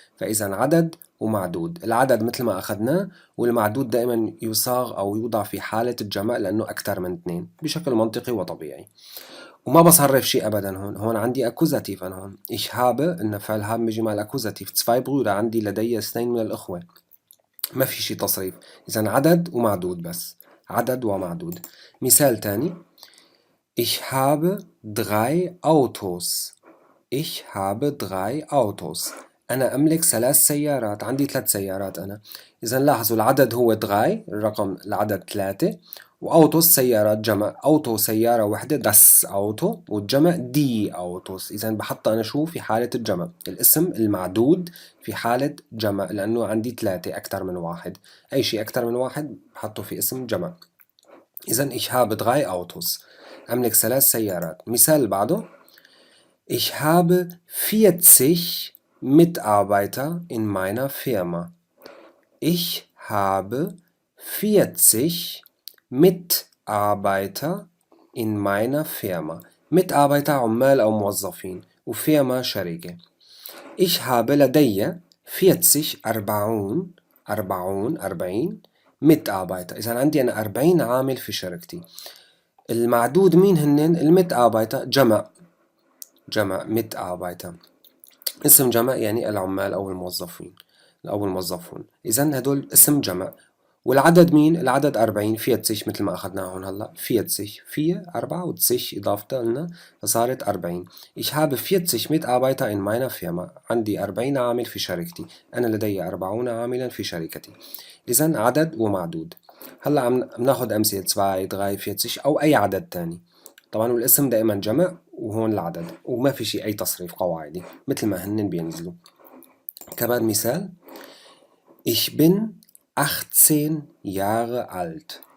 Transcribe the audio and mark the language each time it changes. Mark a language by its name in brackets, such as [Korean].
[Arabic] فإذا عدد ومعدود، العدد مثل ما أخذناه، والمعدود دائما يصاغ أو يوضع في حالة الجمع لأنه أكثر من اثنين بشكل منطقي وطبيعي. وما بصرف شيء ابدا هون، هون عندي اكوزاتيف. انا هون [German] ich habe، [Arabic] ان فعل هاب بيجي مع الاكوزاتيف، [German] zwei Brüder، [Arabic] عندي لدي اثنين من الاخوه، ما في شيء تصريف. اذا عدد ومعدود بس، عدد ومعدود. مثال تاني، [German] ich habe drei Autos. ich habe drei Autos، [Arabic] انا املك 3 سيارات، عندي 3 سيارات انا. اذا لاحظوا العدد هو drei، الرقم العدد 3، وأوتوس سيارات جمع، أوتو سيارة واحدة، داس أوتو، والجمع دي أوتوس. إذا بحط أنا شو في حالة الجمع؟ الاسم المعدود في حالة جمع، لأنه عندي 3 أكثر من واحد، أي شيء أكثر من واحد بحطه في اسم جمع. إذا [German] ich habe drei Autos، [Arabic] أملك 3 سيارات. [German] مثال بعده، ich habe 40 Mitarbeiter in meiner Firma. ich habe 40 Mitarbeiter in meiner Firma. [Arabic] Mitarbeiter عمال أو موظفين، وفيرما شركة. [German] Ich habe [Arabic] لدي 40 أربعون أربعون أربعين Mitarbeiter. إذا عندي أنا 40 عامل في شركتي. المعدود مين هنن؟ المتأبايتر جمع، جمع Mitarbeiter، اسم جمع يعني العمال أو الموظفين أو الموظفون. إذا هدول اسم جمع. والعدد مين؟ العدد 40، في تسيش مثل ما أخذناه هون هلا، في تسيش، في 4 وتسيش إضافة لنا فصارت 40. [German] Ich habe 40 Mitarbeiter in meiner Firma، [Arabic] عندي 40 عامل في شركتي، أنا لدي 40 عاملا في شركتي. إذا عدد ومعدود. هلا عم ناخذ أمثلة 2 3 40 أو أي عدد تاني. طبعا والاسم دائما جمع وهون العدد، وما في شيء أي تصريف قواعدي، مثل ما هن بينزلوا. كمان مثال، [German] Ich bin 18 Jahre alt.